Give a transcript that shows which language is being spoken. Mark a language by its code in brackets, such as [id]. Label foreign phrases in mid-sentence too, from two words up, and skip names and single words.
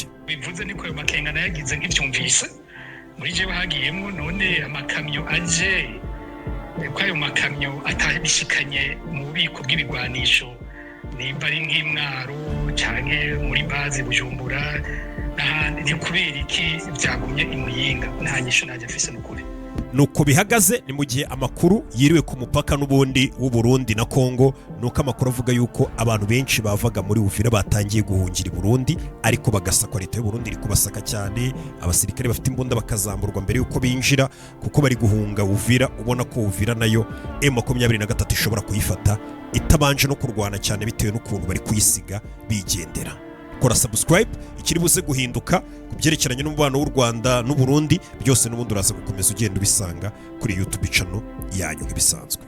[rn] bivuze niko ayo makenga nayagize nk'ibyumvise muri jewe hagiyemo none amakamyo aje ko ayo makamyo atabishikanye mu bubiko bw'ibigwanisho, nimba ari nk'Imwaro canke muri bazi Bujumbura n'ahandi, ni kubera iki byagumye i Muyinga? Nta nyisho najya afise n'ukuri. [rw] Nuko bihagaze ni mu gihe amakuru yiriwe ku mupaka n'ubundi w'u Burundi na Kongo, nuko amakuru avuga yuko abantu benshi bavaga muri Uvira batangiye guhungira i Burundi, ariko bagasakwa, leta y'u Burundi iri kubasaka cyane, abasirikare bafite imbunda bakazamburwa mbere yuko binjira, kuko bari guhunga Uvira. Ubona ko Uvira nayo M23 ishobora kuyifata itabanje no kurwana cyane bitewe n'ukuntu bari kuyisiga bigendera. Kora subscribe ikiri buze guhinduka ku byerekeranye n'umubano w'u Rwanda n'u Burundi, byose n'ubundi uraza gukomeza ugenda ubisanga kuri YouTube channel yanyu nk'ibisanzwe.